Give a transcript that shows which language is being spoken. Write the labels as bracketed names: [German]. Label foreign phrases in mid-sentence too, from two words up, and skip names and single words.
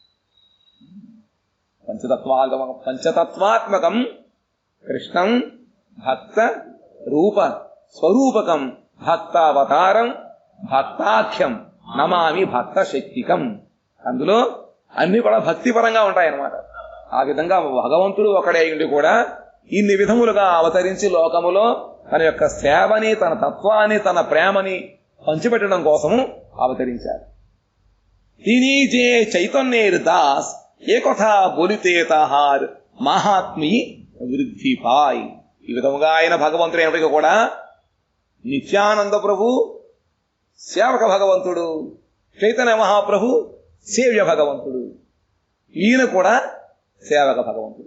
[Sanskrit] పంచతత్వాత్మకం కృష్ణం భక్త రూప స్వరూపకం భక్తావతారం భక్తాఖ్యం నమామి భక్త శక్తికం. [Telugu] అందులో అన్ని కూడా భక్తిపరంగా ఉంటాయన్నమాట. ఆ విధంగా భగవంతుడు ఒకడే అయ్యుండి కూడా ఇన్ని విధములుగా అవతరించి లోకములో తన యొక్క సేవని, తన తత్వాన్ని, తన ప్రేమని పంచిపెట్టడం కోసము అవతరించారు. [Bangla] তিনি যে চৈতন্যের দাস এ কথা বলিতে তাহার মাহাত্ম্য বৃদ্ধি পায়. [Telugu] ఈ విధముగా ఆయన భగవంతుడు అయినప్పటికీ కూడా నిత్యానంద ప్రభు సేవక భగవంతుడు, చైతన్య మహాప్రభు సేవ్య భగవంతుడు. ఈయన కూడా సేవక భగవంతుడు.